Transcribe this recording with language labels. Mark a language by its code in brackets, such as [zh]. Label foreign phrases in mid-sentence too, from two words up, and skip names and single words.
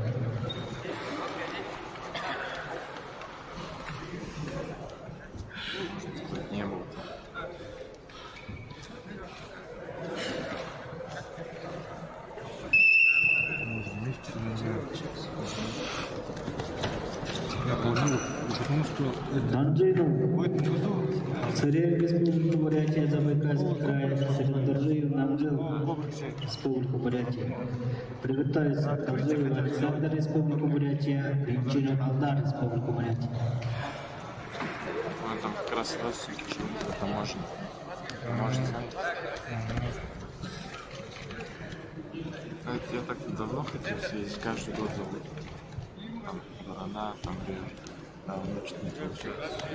[ru] Не было. Я понял, потому что Данджинов, Царев, Республика Бурятия, Забайкальский край, Среднодоржиев, Намджил, Республика Бурятия. Приготовиться Торжиев Александр, Республика Бурятия, Римчинов Алдар, Республика Бурятия. Он там как раз родственники живут, это можно. Можно знать. Я так давно хотел съездить, каждый год зовут. Там Барана, там Рио. А у меня что-то не получается.